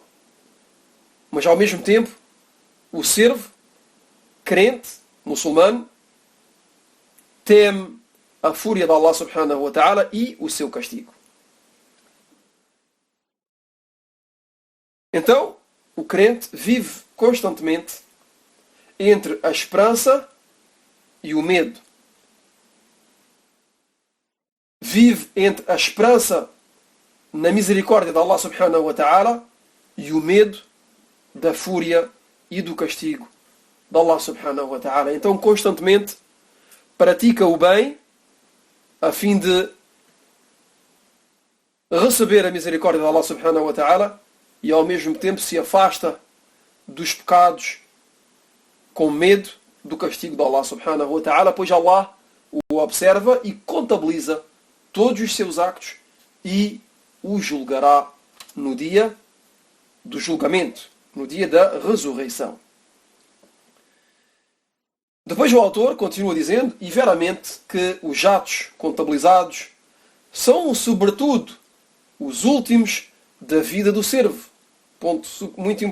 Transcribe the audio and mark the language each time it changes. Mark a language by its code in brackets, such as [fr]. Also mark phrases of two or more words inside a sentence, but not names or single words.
[pt] Mas ao mesmo tempo, o servo crente, muçulmano, teme a fúria de Allah [ar] سبحانه وتعالى [pt] e o seu castigo. Então, o crente vive constantemente entre a esperança e o medo. Vive entre a esperança na misericórdia de Allah [ar] سبحانه وتعالى [pt] e o medo da fúria e do castigo de Allah [ar] سبحانه وتعالى. [pt] Então constantemente pratica o bem a fim de receber a misericórdia de Allah [ar] سبحانه وتعالى [pt] e ao mesmo tempo se afasta dos pecados com medo do castigo de Allah [ar] سبحانه وتعالى, [pt] pois Allah o observa e contabiliza todos os seus actos e o julgará no dia do julgamento, no dia da ressurreição. Depois o autor continua dizendo, e veramente que os atos contabilizados são sobretudo os últimos da vida do servo.